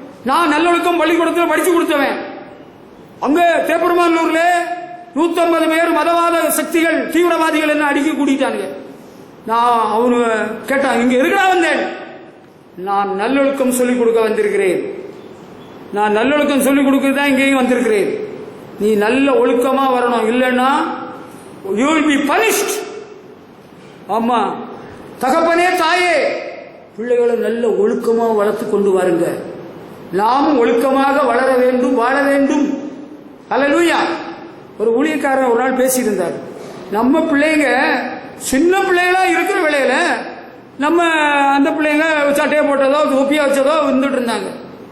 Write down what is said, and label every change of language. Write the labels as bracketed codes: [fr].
[ta] நான் நல்லொழுக்கம் பள்ளிக்கூடத்தில் படிச்சு கொடுத்தவன். அங்க தேப்பரமானூர்ல 150 பேர் மதவாத சக்திகள், தீவிரவாதிகள் என்ன அடிக்க கூட்டிட்டானுங்க. நான் அவனு கேட்டான், இங்க எதுக்கா வந்தேன்? நான் நல்லொழுக்கம் சொல்லிக் கொடுக்க வந்திருக்கிறேன். நான் நல்லொழுக்கம் சொல்லிக் கொடுக்கதான் இங்கேயும் வந்திருக்கிறேன். நீ நல்ல ஒழுக்கமா வரணும். இல்லைன்னா [en] you will be punished. [ta] ஆமா, தகப்பனே தாயே, பிள்ளைகளை நல்ல ஒழுக்கமா வளர்த்து கொண்டு வாருங்க. நாமும் ஒழுக்கமாக வளர வேண்டும், வாழ வேண்டும். அல்லேலூயா. ஒரு ஊழியக்காரன் ஒரு நாள் பேசியிருந்தார். நம்ம பிள்ளைங்க சின்ன பிள்ளைகளா இருக்கிற வேளையில நம்ம அந்த பிள்ளைங்க சட்டையை போட்டதோ தொப்பியா வச்சதோ இருந்துட்டு இருந்தாங்க.